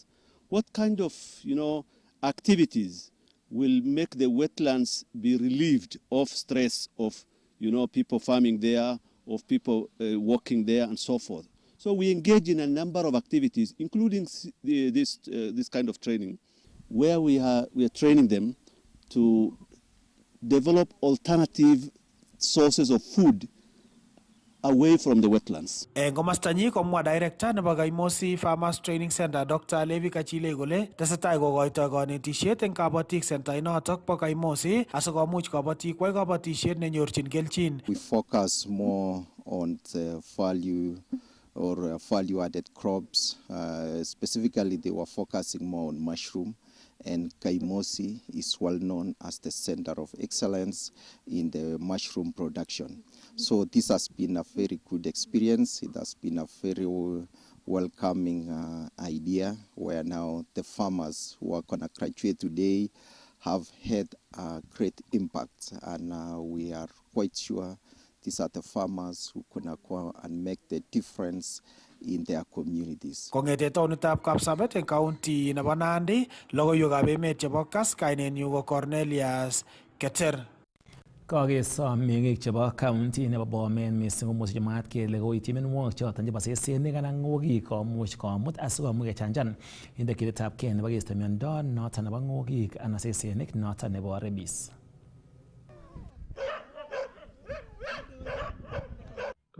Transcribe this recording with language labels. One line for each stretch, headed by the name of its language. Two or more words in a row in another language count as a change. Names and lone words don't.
English: What kind of, activities will make the wetlands be relieved of stress of, people farming there, of people walking there, and so forth? So we engage in a number of activities, including this kind of training, where we are training them to develop alternative sources of food away from the wetlands.
Kalenjin: Eng komastanyi komwa director nebo Kaimosi Farmers Training Center Dr. Levi Kachile kole tesetai kokoitoi kanetisiet eng kabatik center inotok po Kaimosi asikomuch kabatik kwai kabatisiet nenyorchin kelchin.
English: We focus more on the value-added crops. Specifically, they were focusing more on mushroom, and Kaimosi is well known as the center of excellence in the mushroom production. So this has been a very good experience. It has been a very welcoming idea where now the farmers who are going to graduate today have had a great impact, and we are quite sure these are the farmers who can go and make the difference in their communities.
Kalenjin: Kongete taonitab Kapsabet eng county nebo Nandi, logoiwekab emet chebo Kass, kainenyu ko Cornelius Keter. Kakesom meng'ik chebo county nebo Bomet missing komuch chemwaat kele koityi mionwogik choton chebo sesenik anan ng'okik komuch komut asikomuch kechanjan indekiletab kei nebo keisto miondo noton nebo ng'okik anan sesenik noton nebo rabies.